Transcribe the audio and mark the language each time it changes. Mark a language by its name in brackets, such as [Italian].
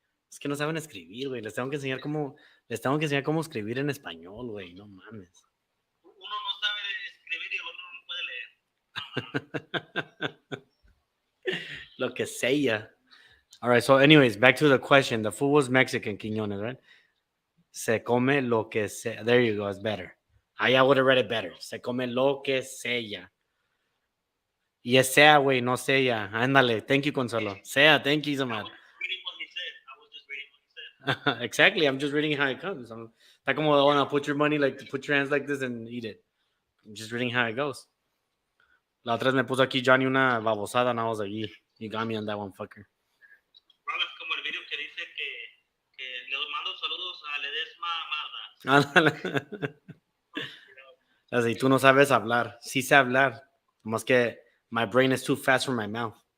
[Spanish] Es que no saben escribir, güey. Les tengo que enseñar cómo escribir en español, güey. No mames. Uno no sabe escribir y el otro no puede leer. Lo que sea. [English] All right, so anyways, back to the question. The food was Mexican, Quiñones, right? [Spanish] Se come lo que sea. [English] There you go, it's better. I would have read it better. Se come lo que sea. Y es sea, güey, no sea. Ándale. Thank you, Consuelo. Sea, thank you so much. I was reading what he said. I was just reading what he said. Exactly, I'm just reading how it comes. [Spanish] Está como, [English] oh, put your money, like, put your hands like this and eat it. I'm just reading how it goes. [Spanish] La otra vez me puso aquí Johnny una babosada, [English] and I was like, you got me on that one, fucker. [Spanish] Bro, es como el video que dice que le mando saludos a Ledesma Mazda. Así, tú no sabes hablar. Sí sé hablar. Más que [English] my brain is too fast for my mouth.